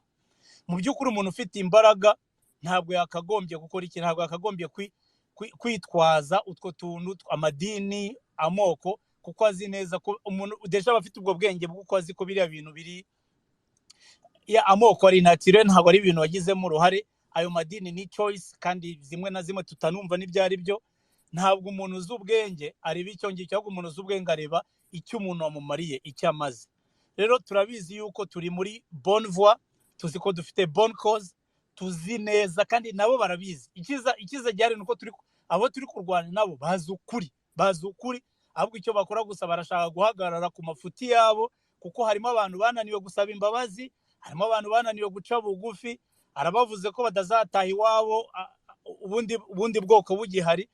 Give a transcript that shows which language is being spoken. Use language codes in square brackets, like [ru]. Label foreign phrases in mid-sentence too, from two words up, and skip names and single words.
[rw] Mu by'ukuri umuntu ufite imbaraga ntabwo yakagombye gukora iki, ntabwo yakagombye kwitwaza utwo tuntu amadini, amoko, kuko azi neza ko umuntu deja bafite ubwo bwenge bw'uko azi ko biriya bintu biri ya amoko ari naturel, ntabwo ari ibintu wagizemo uruhare. Ayo madini ni choice, kandi zimwe na zimwe tutanumva n'ibyari byo. Ntabwo umuntu uzi ubwenge areba icyo ngicyo, ahubwo umuntu uzi ubwenge areba icyo umuntu wamumariye, icyo amaze. Rero turabizi yuko turi muri [fr] bonne voie, [rw] tuzi ko dufite [fr] bonne cause, [rw] tuzi neza, kandi nabo barabizi. Ikiza cyari nuko abo turi kurwana nabo bazi ukuri, ahubwo icyo bakora gusa barashaka guhagarara ku mafuti yabo, kuko harimo abantu bananiwe gusaba imbabazi, harimo abantu bananiwe guca bugufi. Arabavuze ko badazataha iwabo ubundi bwoko bugihari.